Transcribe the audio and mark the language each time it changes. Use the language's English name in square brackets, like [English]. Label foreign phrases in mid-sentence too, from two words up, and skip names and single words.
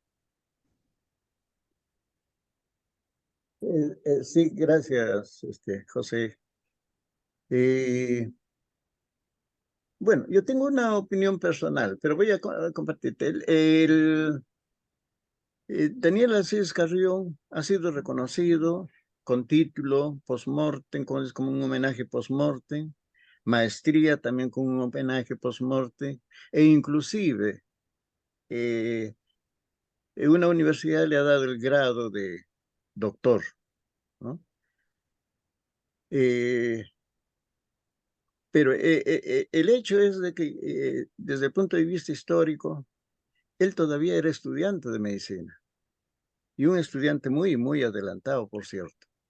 [Spanish] Sí, gracias, José. Bueno, yo tengo una opinión personal, pero voy a compartirte. Daniel Alcides Carrión ha sido reconocido con título post-mortem, como un homenaje post-mortem, maestría también con un homenaje post-mortem, e inclusive una universidad le ha dado el grado de doctor, ¿no? Pero el hecho es de que desde el punto de vista histórico, él todavía era estudiante de medicina y un estudiante muy, muy adelantado, por cierto.